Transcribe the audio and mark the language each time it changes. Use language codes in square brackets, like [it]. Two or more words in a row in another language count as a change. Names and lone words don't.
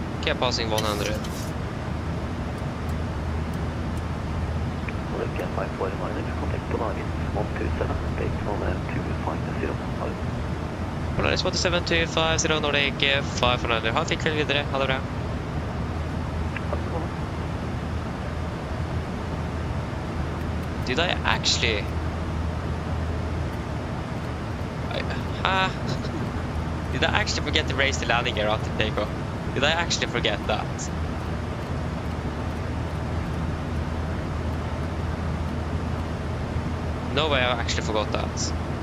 [en] India passing 100. Nordic 549, contact Polaris 127, base on 250. [no] Polaris 127-250 Nordic 500. Ha fikk vel videre. Ha det bra. [en] Did I actually... Did I actually forget to raise the landing gear after takeoff? Did I actually forget that? No way I actually forgot that.